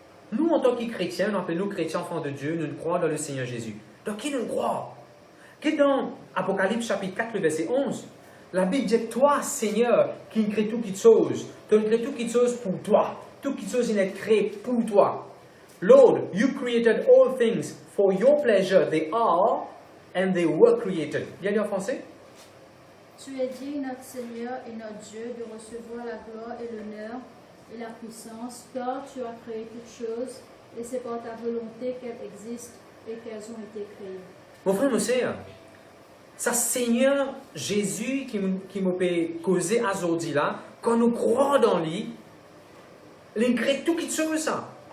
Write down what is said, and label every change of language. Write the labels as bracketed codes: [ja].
[fr] Nous, en tant que chrétiens, nous appelons nous chrétiens enfants de Dieu, nous croyons dans le Seigneur Jésus. Donc qui nous croit? Que dans Apocalypse chapitre 4, le verset 11, la Bible dit, toi, Seigneur, qui crée tout qui chose, tu crées tout qui chose pour toi. Tout qui chose est créé pour toi. [en] Lord, you created all things for your pleasure. They are and they were created. [fr] Bien dit en français? Tu es digne, notre Seigneur et notre Dieu, de recevoir la gloire et l'honneur et la puissance, car tu as créé toutes choses, et c'est par ta volonté qu'elles existent et qu'elles ont été créées. Mon frère, mon sœur, ça Seigneur Jésus qui me peut causer aujourd'hui là, quand nous croyons dans lui, il crée tout qui chose ça.